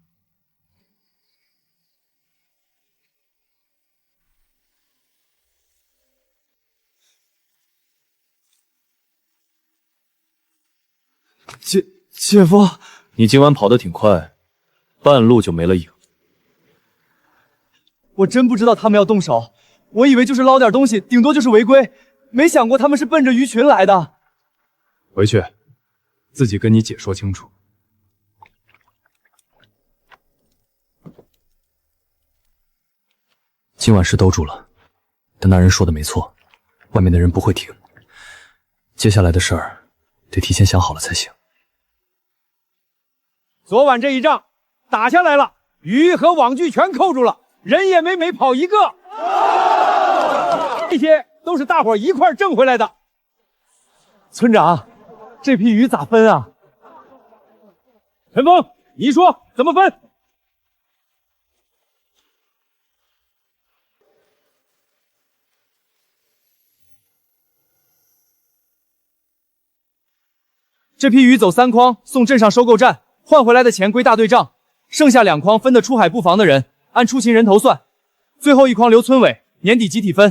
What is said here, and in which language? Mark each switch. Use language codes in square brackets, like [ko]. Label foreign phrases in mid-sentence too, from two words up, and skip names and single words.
[zh] 姐夫，你今晚跑得挺快，半路就沒了影。我真不知道他們要動手，我以為就是撈點東西，頂多就是違規，沒想過他們是奔着魚群來的。回去，自己跟你姐說清楚。今晚是兜住了，但那人說的沒錯，外面的人不會停。接下來的事兒得提前想好了才行。昨晚這一仗打下來了，魚和網具全扣住了，人也沒跑一個。這些都是大夥一塊掙回來的。村長，這批魚咋分啊？陳峰，你說怎麼分？這批魚走3筐，送鎮上收購站，換回來的錢歸大隊賬，剩下2筐分的出海布防的人，按出勤人頭算，最後1筐留村委，年底集體分。